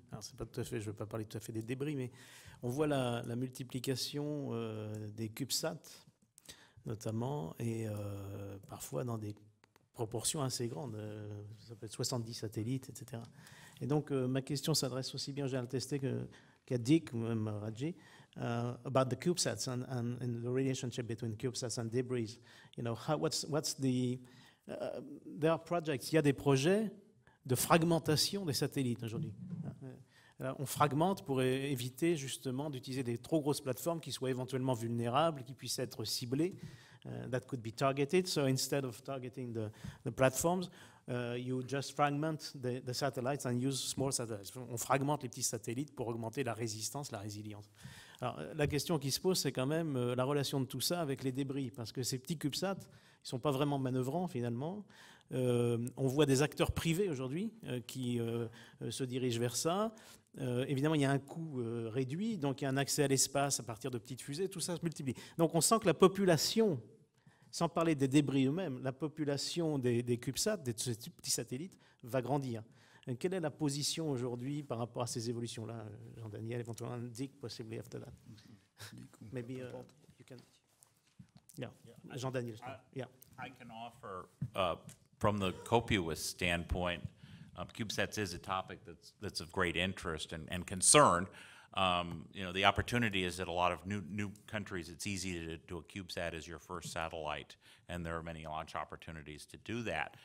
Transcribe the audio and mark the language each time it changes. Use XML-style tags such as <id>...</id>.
<fr>Alors, c'est pas tout à fait, je ne veux pas parler tout à fait des débris, mais on voit la multiplication des CubeSats, notamment, et parfois dans des proportions assez grandes. Ça peut être 70 satellites, etc. Et donc, ma question s'adresse aussi bien au général TESTE qu'à Dick ou même à Raji,</fr> <en>about the CubeSats and the relationship between CubeSats and debris. You know, what's the there are projects.</en> <fr>Il y a des projets de fragmentation des satellites aujourd'hui. On fragmente pour éviter justement d'utiliser des trop grosses plateformes qui soient éventuellement vulnérables, qui puissent être ciblées.</fr> <en>That could be targeted. So instead of targeting the platforms, you just fragment the satellites and use small satellites.</en> <fr>On fragmente les petits satellites pour augmenter la résistance, la résilience. Alors, la question qui se pose, c'est quand même la relation de tout ça avec les débris, parce que ces petits CubeSats, ils ne sont pas vraiment manœuvrants finalement. On voit des acteurs privés aujourd'hui qui se dirigent vers ça. Évidemment, il y a un coût réduit, donc il y a un accès à l'espace à partir de petites fusées, tout ça se multiplie. Donc on sent que la population, sans parler des débris eux-mêmes, la population des CubeSats, de ces petits satellites, va grandir. Quelle est la position aujourd'hui par rapport à ces évolutions-là, Jean-Daniel, éventuellement Dick,</fr> <en>possibly after that? Maybe you can... Yeah, Jean-Daniel. Yeah. I can offer, from the copious standpoint, CubeSats is a topic that's of great interest and concern. You know, the opportunity is that a lot of new countries, it's easy to do a CubeSat as your first satellite, and there are many launch opportunities to do that.</en>